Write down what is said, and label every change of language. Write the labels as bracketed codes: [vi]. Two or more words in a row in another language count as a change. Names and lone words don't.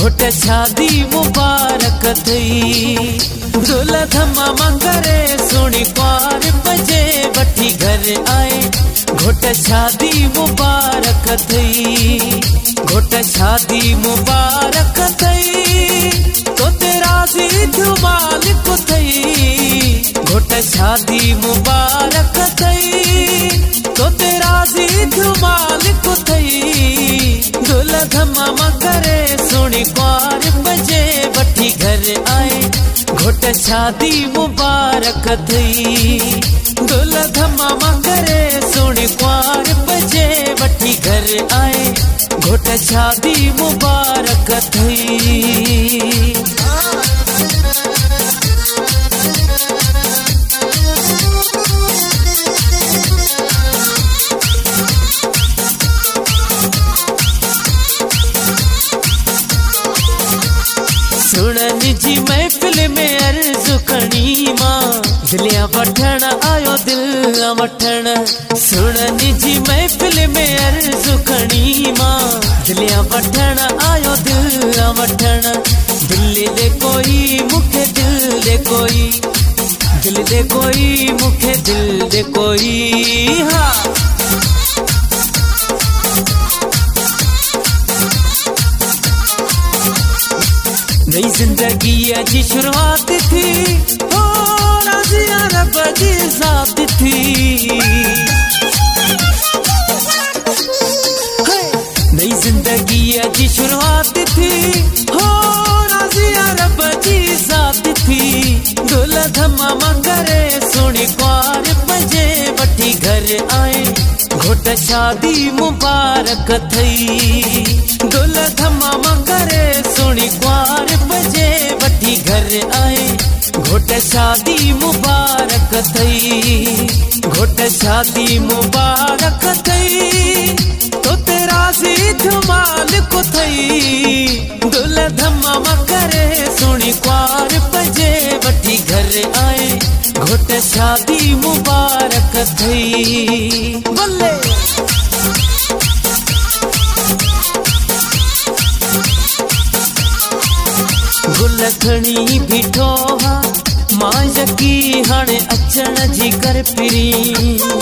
[sd] शादी मुबारक थई। दुल्हा धमामा करे सोनी पार बजे वठी घर आए। घोट शादी मुबारक थई, घोट शादी मुबारक थई। तो तेरा जीत मालिक थई। घोट शादी मुबारक थई, तो तेरा जीत मालिक थई। दुल्हा धमामा करे सोनी पार बजे वठी घर आए। घोट शादी मुबारक थई। दुल्हा धमामा करे सोनी पार बजे वठी घर आए। घोट शादी मुबारक थई। सुनन जी महफिल में अर्ज करनी मां, दिलिया वठण आयो दिल वठण। सुनन जी महफिल में अर्ज करनी मां, दिलिया वठण आयो दिल वठण। दिल दे कोई मुखे दिल दे कोई, दिल दे कोई मुखे दिल दे कोई। हाँ [hi] नई जिंदगी की शुरुआत [sd] थी, हो राज़िया रब की ज़ात थी। [hi] नई जिंदगी की शुरुआत [sd] थी, हो राज़िया रब की ज़ात थी। दुल्हा धमामा करे सोनी पार बजे वठी घर आए। घोट शादी मुबारक थई। दुल्हा धमामा करे सोनी पार बजे वठी घर आए। घोट शादी मुबारक थई। घोट शादी मुबारक थई। तो तेरा जीत मालिक थई। दुल्हा धमामा करे सोनी पार बजे वठी घर आए। घोट शादी मुबारक थई। बल्ले गुलखणी बीठो हा, मां यकी हाणे अचण जी कर पिरी।